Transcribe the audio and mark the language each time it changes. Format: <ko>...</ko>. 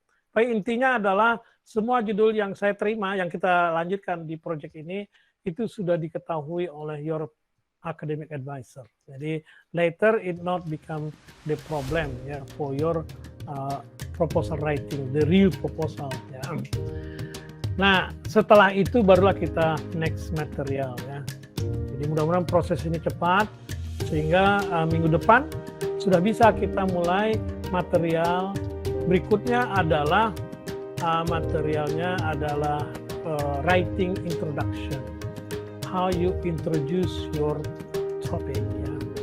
<id>Tapi intinya adalah semua judul yang saya terima, yang kita lanjutkan di proyek ini, itu sudah diketahui oleh</id> <en>your academic advisor. Jadi later it not become the problem, ya, for your proposal writing, the real proposal, ya.</en> <id>Nah, setelah itu barulah kita</id> <en>next material,</en> <id>ya. Jadi mudah-mudahan proses ini cepat, sehingga minggu depan sudah bisa kita mulai material. Berikutnya adalah materialnya adalah</id> <en>writing introduction, how you introduce your topic, ya.</en>